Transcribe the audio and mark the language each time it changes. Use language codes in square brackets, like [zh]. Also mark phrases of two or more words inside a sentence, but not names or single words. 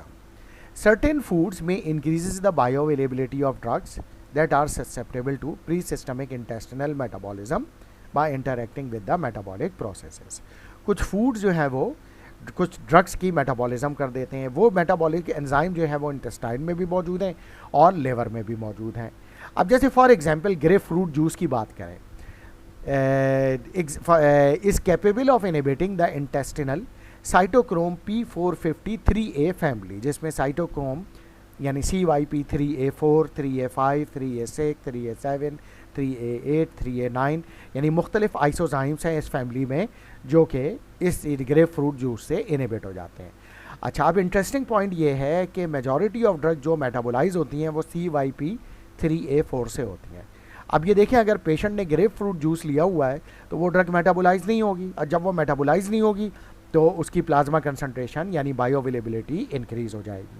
[en] Certain foods may increases the bioavailability of drugs that are susceptible to pre systemic intestinal metabolism by interacting with the metabolic processes. [hi] कुछ फूड्स जो है वो कुछ ड्रग्स की मेटाबॉलिज्म कर देते हैं। वो [en] metabolic enzyme [hi] जो है वो इंटेस्टाइन में भी मौजूद हैं और लिवर में भी मौजूद हैं। अब जैसे [en] for example grape fruit juice [hi] की बात करें, [en] is capable of inhibiting the intestinal cytochrome P450-3A family, [hi] जिसमें साइटोक्रोम यानी CYP3A4, 3A5, 3A6, 3A7, 3A8, 3A9 यानी मुख्तलिफ आइसोजाइम्स हैं इस फैमिली में जो कि इस [en] grape fruit juice [hi] से इनहिबिट हो जाते हैं। अच्छा, अब [en] interesting point [hi] ये है कि [en] majority of drug [hi] जो मेटाबोलाइज होती हैं वो CYP3A4 से होती हैं। अब ये देखें, अगर पेशेंट ने [en] grape fruit juice [hi] लिया हुआ है तो वो ड्रग मेटाबोलाइज नहीं होगी, और जब वो मेटाबोलाइज नहीं होगी तो उसकी [en] plasma concentration [hi] यानी बायोअवेलेबिलिटी इंक्रीज हो जाएगी।